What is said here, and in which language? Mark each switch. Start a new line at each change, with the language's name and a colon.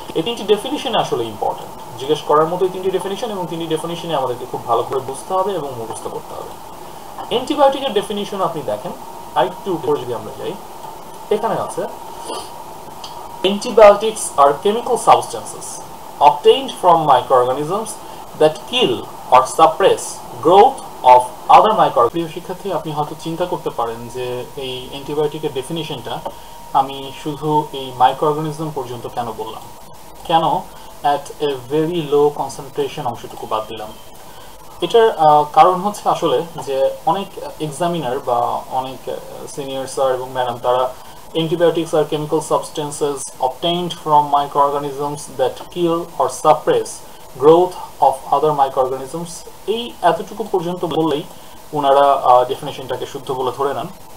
Bangla: এই তিনটি ডেফিনিশন আসলে ইম্পর্টেন্ট, জিজ্ঞেস করার মতোই তিনটি ডেফিনিশন, এবং তিনটি ডেফিনিশনে আমাদেরকে খুব ভালো করে বুঝতে হবে এবং মুখস্থ করতে হবে। অ্যান্টিবায়োটিকের ডেফিনিশন আপনি দেখেন, আরেকটু উপরে যদি আমরা যাই, এখানে আছে,
English: Antibiotics are chemical substances obtained from microorganisms that kill or suppress growth of other microorganisms.
Bangla: প্রিয় শিক্ষার্থী, আপনি হয়তো চিন্তা করতে পারেন যে এই অ্যান্টিবায়োটিকের ডেফিনিশনটা আমি শুধু এই মাইক্রোঅর্গানিজম পর্যন্ত কেন বললাম, কেন
English: at a very low concentration
Bangla: অংশটুকু বাদ দিলাম। এটার কারণ হচ্ছে আসলে যে অনেক এক্সামিনার বা অনেক সিনিয়র স্যার এবং ম্যাডাম তারা
English: antibiotics are chemical substances obtained from microorganisms that kill or suppress growth of other microorganisms,
Bangla: এই এতটুকু পর্যন্ত বললেই ওনারা ডেফিনেশনটাকে শুদ্ধ বলে ধরে নেন।